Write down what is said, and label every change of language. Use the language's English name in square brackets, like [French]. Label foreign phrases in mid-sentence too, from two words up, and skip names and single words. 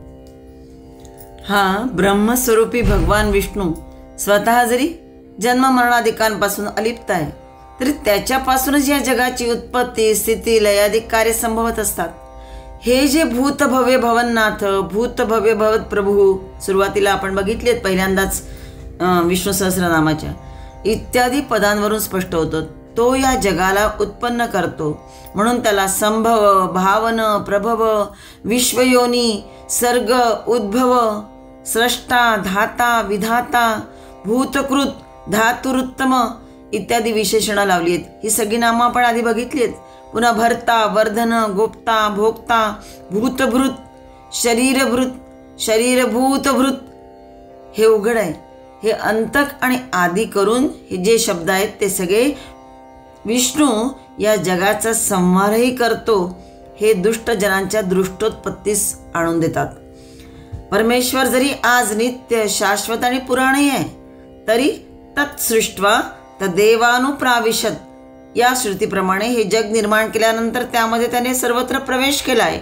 [Marathi] हा ब्रह्मस्वरूपी भगवान विष्णू स्वतः जरी जन्म मरणादिकांपासून अलिप्त आहे तरी त्याच्यापासूनच या जगाची उत्पत्ती, स्थिती, लयादिक कार्य संभवत असतात. हे जे भूत भव्य भवननाथ, भूत भव्य भवत प्रभू सुरुवातीला आपण बघितलेत पहिल्यांदाच विष्णू सहस्रनामाच्या इत्यादी पदांवरून स्पष्ट होतं. तो या जगाला उत्पन्न करतो म्हणून त्याला संभव, भावन, प्रभव, विश्वयोनी, सर्ग, उद्भव, स्रष्टा, धाता, विधाता, भूतकृत, धातुरुत्तम इत्यादी विशेषणं लावली आहेत. ही सगळी नामं आपण आधी बघितली आहेत. पुन्हा भर्ता, वर्धन, गोप्ता, भोक्ता, भूतभृत, शरीरभृत, शरीरभूतभृत हे उघड आहे. हे अंतक आणि आदी करून हे जे शब्द आहेत ते सगळे विष्णू या जगाचा संहारही करतो हे दुष्ट जनांच्या दृष्टोत्पत्तीस आणून देतात. परमेश्वर जरी आज नित्य, शाश्वत आणि पुराणी आहे तरी [Sanskrit] तत्सृष्ट्वा तदेवानुप्राविशत [Marathi] या श्रुतीप्रमाणे हे जग निर्माण केल्यानंतर त्यामध्ये त्याने सर्वत्र प्रवेश केला आहे.